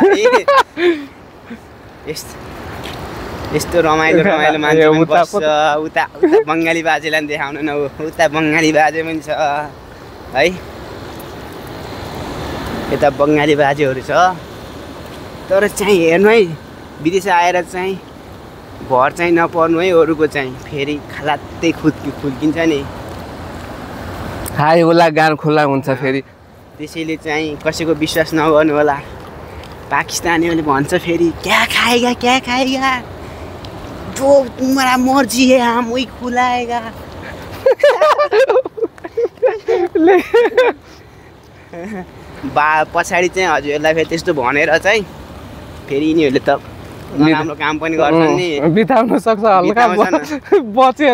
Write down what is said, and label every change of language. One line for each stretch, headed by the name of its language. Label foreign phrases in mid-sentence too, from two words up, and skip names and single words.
Nepali: यस्तो रमाइलो मान्छे पनि बस्छ उता बंगाली बाजेलाई देखाउनु न उता बंगाली बाजे पनि छ है यता बंगाली बाजेहरु छ तर चाहिँ हेर्नु है विदेश आएर चाहिँ भर चाहिँ नपर्नु है अरूको चाहिँ फेरि खलात्तै खुल्किन्छ नि हाय होला गान खुल्ला हुन्छ फेरि त्यसैले चाहिँ कसैको विश्वास नगर्नु होला पाकिस्तानीहरूले भन्छ फेरि
Hindi: क्या खाएगा जो तुम्हारा मर्जी है हम वही खुलाएगा
Nepali: पछाडी चाहिँ हजुरहरुलाई फेरि त्यस्तो भनेर चाहिँ फेरि यिनीहरूले त राम्रो काम पनि गर्छन् नि बिताउन सक्छ हल्का बचेर